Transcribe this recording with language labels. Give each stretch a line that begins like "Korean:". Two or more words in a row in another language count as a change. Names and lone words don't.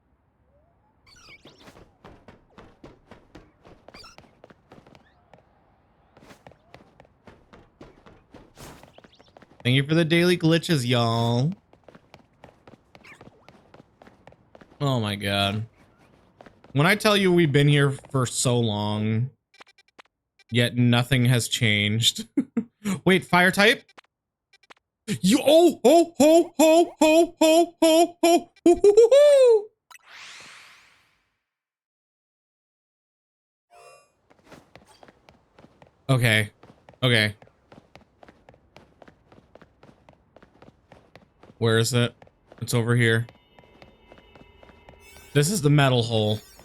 English: Thank you for the daily glitches, y'all. Oh my god. When I tell you we've been here for so long, yet nothing has changed. Wait, fire type? You oh ho ho ho ho ho ho ho ho ho ho. Okay. Okay. Where is it? It's over here. This is the metal hole.